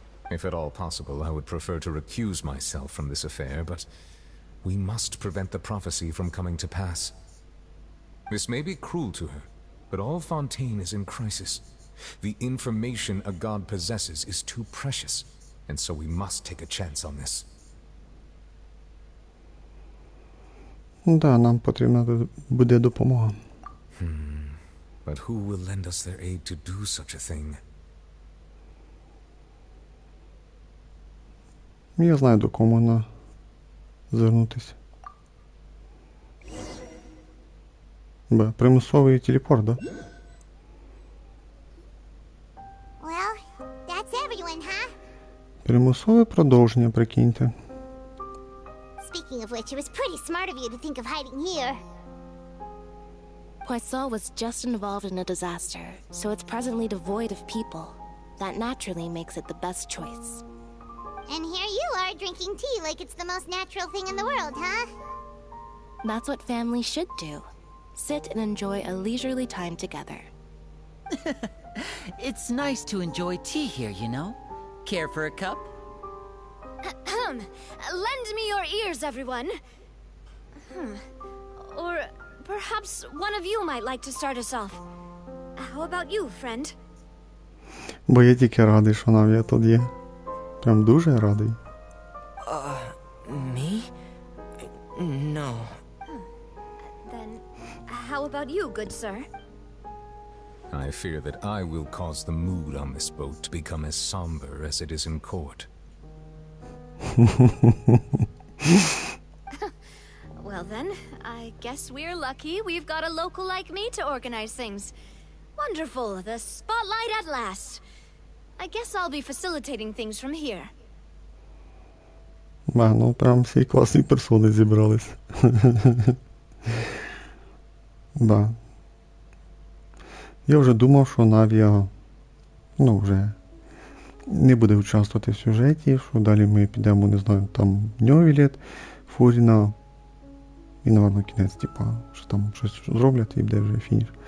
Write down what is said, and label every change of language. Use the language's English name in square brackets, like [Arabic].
[English] If at all possible, I would prefer to recuse myself from this affair, but we must prevent the prophecy from coming to pass. This may be cruel to her, but all Fontaine is in crisis. The information a god possesses is too precious, and so we must take a chance on this. [Ukrainian] Да, нам потрібна буде допомога. [English] But who will lend us their aid to do such a thing? [Ukrainian] Я знаю, до кого можна звернутися. Примусовий телепорт, да? [English] Well, that's everyone, huh? [Ukrainian] Примусове продовження, прикиньте. [English] Speaking of which, it was pretty smart of you to think of hiding here. Poisson was just involved in a disaster, so it's presently devoid of people. That naturally makes it the best choice. And here you are drinking tea like it's the most natural thing in the world, huh? That's what families should do. Sit and enjoy a leisurely time together. It's nice to enjoy tea here, you know? Care for a cup? Lend me your ears, everyone. Or perhaps one of you might like to start us off. How about you, friend? [Ukrainian] Бо я тільки радий, що Навія тут є. Прям дуже радий. [English] Me? No. Then, how about you, good sir? I fear that I will cause the mood on this boat to become as somber as it is in court. Well then, I guess we're lucky we've got a local like me to organize things. Wonderful, the spotlight at last. I guess I'll be facilitating things from here. [Ukrainian] Ну прям всі класні персони зібрались. Да. Я вже думав, що Навія, вже не буде участвувати в сюжеті, що далі ми підемо, не знаю, там Ньовілет, Фуріна, і, напевно, кінець, що там щось зроблять і буде вже фініш.